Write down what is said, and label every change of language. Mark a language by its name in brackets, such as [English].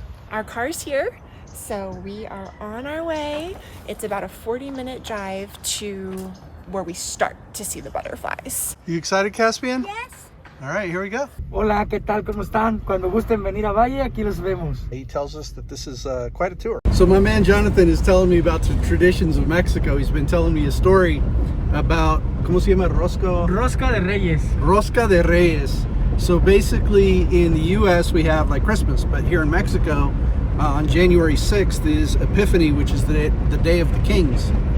[English] Our car's here, so we are on our way. It's about a 40-minute drive to where we start to see the butterflies. You excited, Caspian? Yes. All right, here we go. [Spanish] Hola, ¿qué tal? ¿Cómo están? Cuando gusten venir a Valle, aquí los vemos. [English] He tells us that this is quite a tour. So my man Jonathan is telling me about the traditions of Mexico. He's been telling me a story about, [Spanish] ¿cómo se llama? Rosca de Reyes. Rosca de Reyes. [English] So basically in the US we have like Christmas, but here in Mexico on January 6th is Epiphany, which is the Day of the Kings.